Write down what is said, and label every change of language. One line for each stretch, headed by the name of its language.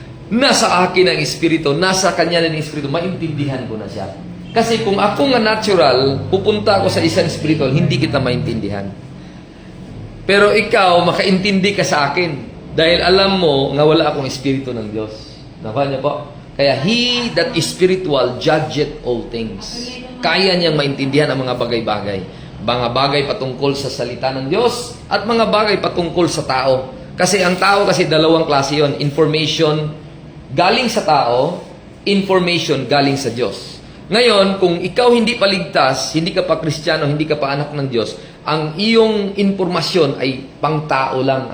Filipino: Nasa akin ang Espiritu, nasa Kanya ng Espiritu, maintindihan ko na siya. Kasi kung ako nga natural, pupunta ako sa isang spiritual, hindi kita maintindihan. Pero ikaw, makaintindi ka sa akin. Dahil alam mo nga wala akong espiritu ng Diyos. Nakuha niyo po?
English: Kaya he that is spiritual judgeth all things.
Filipino: Kaya niyang maintindihan ang mga bagay-bagay. Mga bagay patungkol sa salita ng Diyos at mga bagay patungkol sa tao. Kasi ang tao kasi dalawang klase yon. Information galing sa tao, information galing sa Diyos. Ngayon, kung ikaw hindi pa ligtas, hindi ka pa Kristiyano, hindi ka pa anak ng Diyos, ang iyong informasyon ay pang-tao lang.